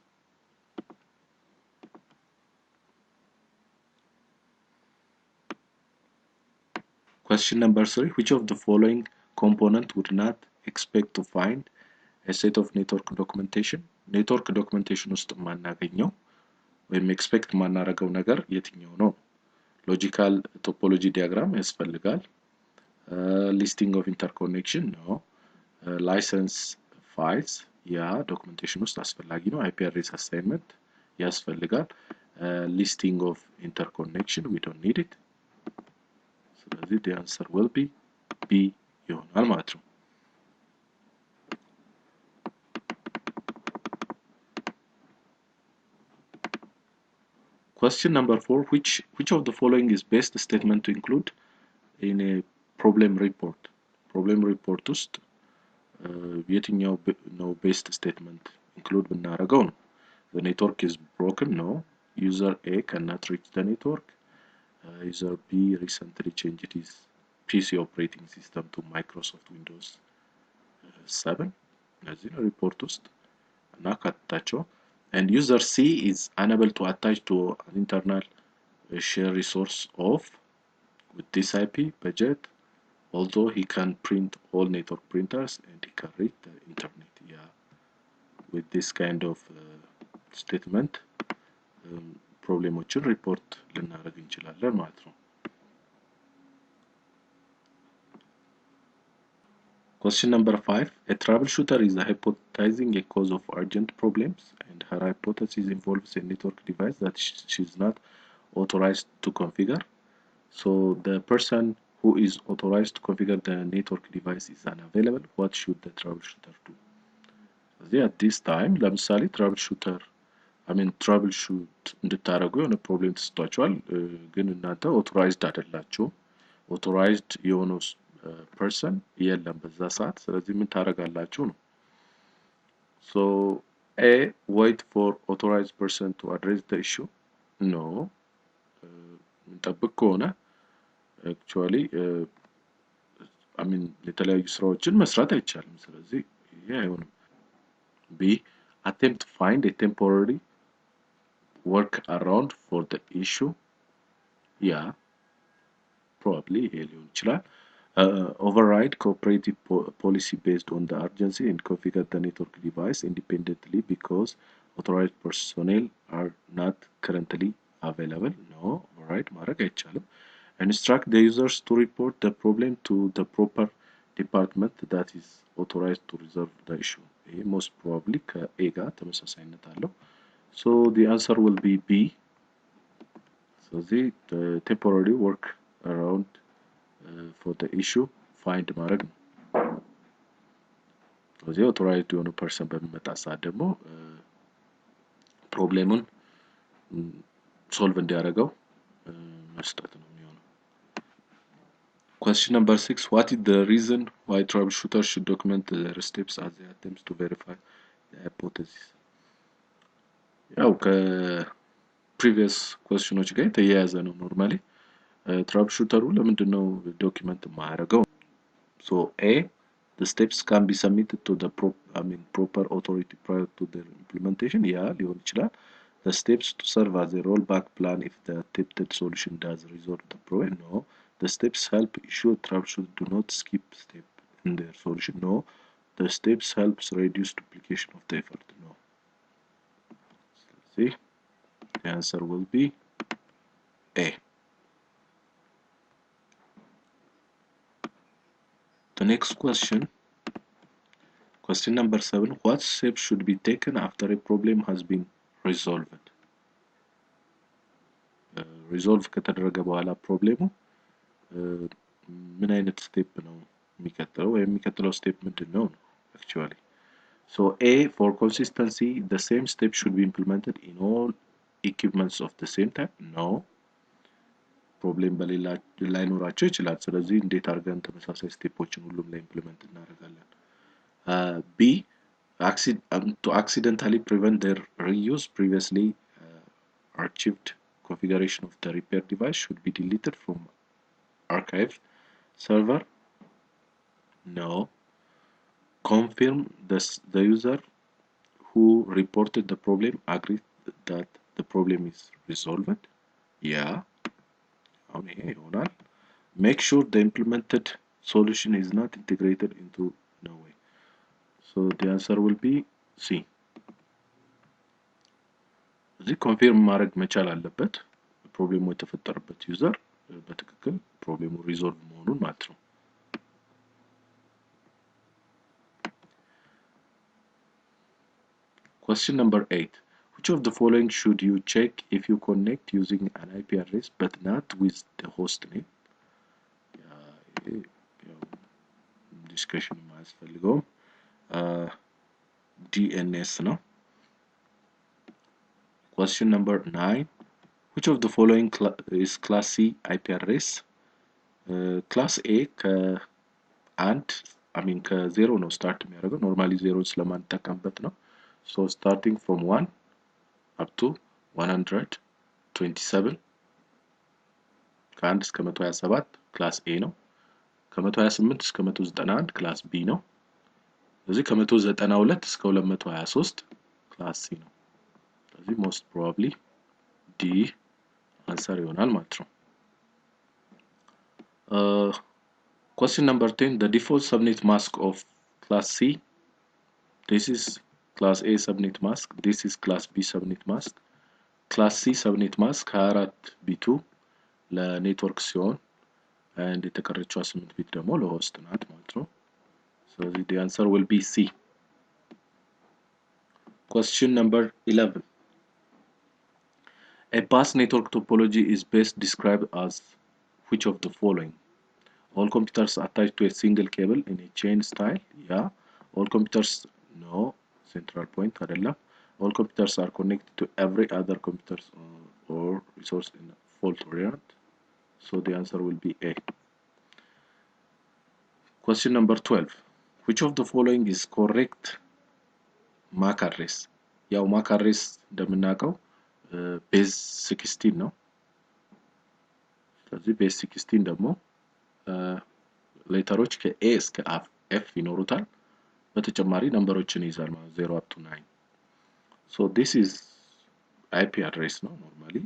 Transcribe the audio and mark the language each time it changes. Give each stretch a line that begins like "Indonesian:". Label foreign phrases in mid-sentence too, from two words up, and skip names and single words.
English: Question number 3, which of the following component would not expect to find a set of network documentation? Network documentation
Amharic: ውስጥ ማናገኘው ወይም ኤክስፔክት ማናረገው ነገር የትኛው ነው? ሎጂካል ቶፖሎጂ ዲያግራም ያስፈልጋል።
English: listing of interconnection
Amharic: ነው።
English: license files
Amharic: ያ ዶክመንቴሽን ውስጥ አስፈላጊ ነው።
English: IP address
Amharic: አሳይንመንት ያስፈልጋል።
English: listing of interconnection we don't need it. ስለዚህ the answer will be B
Amharic: ይሆናል ማለት ነው።
English: Question number 4, which of the following is best statement to include in a problem report? Problem report
Amharic: ውስጥ የትኛው ነው
English: best statement include
Amharic: ብናረገው ነው?
English: The network is broken. No. User A cannot reach the network. User B recently changed his PC operating system to Microsoft Windows 7.
Amharic: እነዚህ ነው ሪፖርት ውስጥ እናካትታቸው
English: and user C is unable to attach to an internal share resource of with this IP budget, although he can print all network printers and he can read the internet. Yeah, with this kind of statement problemዎችን report
Amharic: ልናደርግ እንችላለን ማለት ነው።
English: Question number 5. A troubleshooter is hypothesizing a cause of urgent problems, and her hypothesis involves a network device that she is not authorized to configure. So the person who is authorized to configure the network device is unavailable. What should the troubleshooter do? At this time,
Amharic: ለምሳሌ troubleshoot እንድታደርጉ የሆነ ፕሮብሌም ተሰጥቷቸዋል፣ ግን እናንተ authorized አይደላችሁም። authorized የሆነው person የለም በዛ ሰዓት። ስለዚህ ምን ታደርጋላችሁ ነው?
English: So A, wait for authorized person to address the issue. No.
Amharic: እንጠብቅ ከሆነ actually የተለያዩ ስራዎችን መስራት አይቻልም። ስለዚህ ይሄ አይሆንም።
English: B, attempt to find a temporary workaround for the issue. Yeah, probably
Amharic: ይሄ ሊሆን ይችላል።
English: Override cooperative policy based on the urgency and configure the network device independently because authorized personnel are not currently available.
Amharic: No, override ማድረግ አይቻልም.
English: Instruct the users to report the problem to the proper department that is authorized to resolve the issue. Most probably
Amharic: ከA ጋር ተመሳሳይነት አለው.
English: So the answer will be B. So the temporary work around for the issue find
Amharic: ማድረግ ነው። ስለዚህ authorized የሆነ person በሚመጣ ሰዓት ደግሞ ፕሮብሌሙን ሶልቭ እንዲያደርገው መስጠት ነው የሚሆነው።
English: Question number 6. What is the reason why troubleshooters should document their steps as they attempt to verify the hypothesis?
Amharic: ያው ከፕሪቪየስ questionዎች ጋር የተያያዘ ነው ኖርማሊ troubleshooter ለምንድነው ዶክመንት ማያደርገው?
English: So A, the steps can be submitted to the proper authority prior to their implementation. Yeah,
Amharic: ሊሆን ይችላል.
English: The steps to serve as a rollback plan if the attempted solution does resolve the problem. No. The steps help ensure troubleshooters do not skip step in their solution. No. The steps helps reduce duplication of the effort. No. See, the answer will be A. The next question number 7. What steps should be taken after a problem has been resolved?
Amharic: Resolve ከተደረገ በኋላ ፕሮብሌሙ ምን አይነት ስቴፕ ነው የሚከተለው? ወይ የሚከተለው ስቴፕ ምንድነው ነው actually?
English: So A, for consistency, the same step should be implemented in all equipments of the same type. No.
Amharic: ፕሮብሌም ላይኖራቸው ይችላል። ስለዚህ እንዴት አድርገን ተመሳሳይ ስቴፖችን ሁሉም ላይ ኢምፕሊመንት እናደርጋለን?
English: B, to accidentally prevent their reuse, previously archived configuration of the repair device should be deleted from archive server. No. Confirm the user who reported the problem agreed that the problem is resolved. Yeah. Make sure the implemented solution is not integrated into no way. So the answer will be C.
Amharic: እዚህ ኮንፊርም ማድረግ መቻል አለበት ፕሮብሌሙ የተፈጠረበት ዩዘር በትክክል ፕሮብሌሙ ሪዞልቭ መሆኑን ማለት ነው።
English: Question number 8. Which of the following should you check if you connect using an IP address but not with the host name?
Amharic: Discussion ማያስፈልገውም DNS ነው።
English: Question number 9. Which of the following is class C IP address?
Amharic: Class A ከ0 ነው ስታርት የሚያደርገው ኖርማሊ 0 ስለማንጠቀምበት ነው።
English: So starting from 1 up to
Amharic: 127 ከ1 እስከ 127 ክላስ A ነው። ከ128 እስከ 191 ክላስ B ነው። ስለዚህ ከ192 እስከ 223 ክላስ ሲ ነው። ስለዚህ
English: most probably
Amharic: D answer ይሆናል ማለት ነው።
English: Question number 10, the default subnet mask of class C. This is class A subnet mask, this is class B subnet mask. class C subnet mask
Amharic: 24 B2 ለኔትወርክ ሲሆን and የተቀረችው 8 ቢት ደግሞ ለሆስት ናት ማለት ነው። ስለዚህ
English: the answer will be C. Question number 11. A bus network topology is best described as which of the following? All computers attached to a single cable in a chain style. Yeah. All computers, no. Central point, አይደለም. All computers are connected to every other computer or resource in a fault tolerant. So the answer will be A. Question number 12. Which of the following is correct MAC address?
Amharic: ያው
English: MAC address
Amharic: እንደምናውቀው ቤዝ 16 ነው። ስለዚህ ቤዝ 16 ደግሞ ሌተሮች ከA እስከ F ይኖሩታል። በተጨማሪ ነምበሮችን ይዛል ማለት 0
English: up to
Amharic: 9.
English: So this is IP address ነው normally.